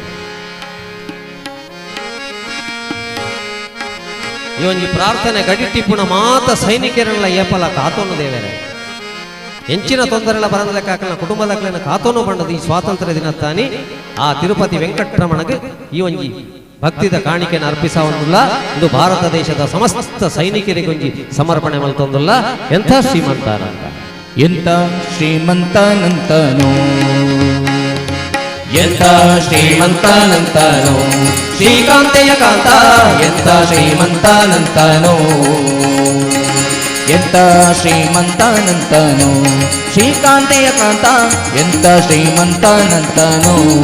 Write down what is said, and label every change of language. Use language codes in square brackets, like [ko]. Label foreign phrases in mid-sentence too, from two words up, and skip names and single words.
[tcy] ಈ ಒಂಜಿ ಪ್ರಾರ್ಥನೆ ಗಡಿಟಿಪ್ಪುನ ಮಾತ ಸೈನಿಕರನ್ನ ಏಪಲ ಕಾತೋನು ದೇವೇರೆ ಎಂಚಿನ ತೊಂದರೆಲ್ಲ ಬರಂದಲೆಕ್ಕಾಕಲ ಕುಟುಂಬದಕ್ಕಲಿನ ಕಾತೋನು ಬಣ್ಣದ ಈ ಸ್ವಾತಂತ್ರ್ಯ ದಿನತ್ತಾನಿ ಆ ತಿರುಪತಿ ವೆಂಕಟರಮಣಗೆ ಈ ಒಂಜಿ ಭಕ್ತಿದ ಕಾಣಿಕೆಯನ್ನು ಅರ್ಪಿಸವನ್ನುಲ್ಲ [kn] ಇದು ಭಾರತ ದೇಶದ ಸಮಸ್ತ ಸೈನಿಕರಿಗೊಂಜಿ [tcy] ಸಮರ್ಪಣೆ ಮಲ್ತೊಂದುಲ್ಲ [kn] ಎಂಥ ಶ್ರೀಮಂತನಂತ ಎಂಥ ಶ್ರೀಮಂತನಂತನೋ ಎಂಥ ಶ್ರೀಮಂತನಂತನೋ ಶ್ರೀಕಾಂತೆಯ ಕಾಂತ ಎಂಥ ಶ್ರೀಮಂತನಂತನೋ ಎಂಥ ಶ್ರೀಮಂತನಂತನೋ ಶ್ರೀಕಾಂತೆಯ ಕಾಂತ ಎಂಥ ಶ್ರೀಮಂತನಂತನೋ